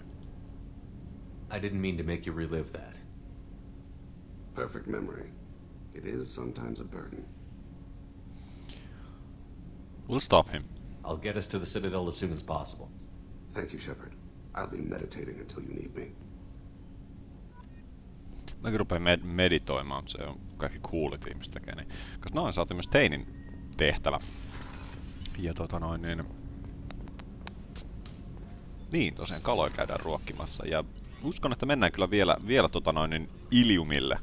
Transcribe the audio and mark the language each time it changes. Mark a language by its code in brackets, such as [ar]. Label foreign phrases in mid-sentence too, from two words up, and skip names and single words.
[en] I didn't mean to make you relive that. Perfect memory. It is sometimes a burden. We'll stop him. I'll get us to the Citadel as soon as possible. Thank you, Shepard. I'll be meditating until you need me. [fi] Mäkin rupean meditoimaan, mutta se on kaikki coolit ihmiset tekee. Niin. Koska noin saatiin myös Teinin tehtävä. Ja niin tosiaan kaloja käydään ruokkimassa. Ja uskon, että mennään kyllä vielä Iliumille.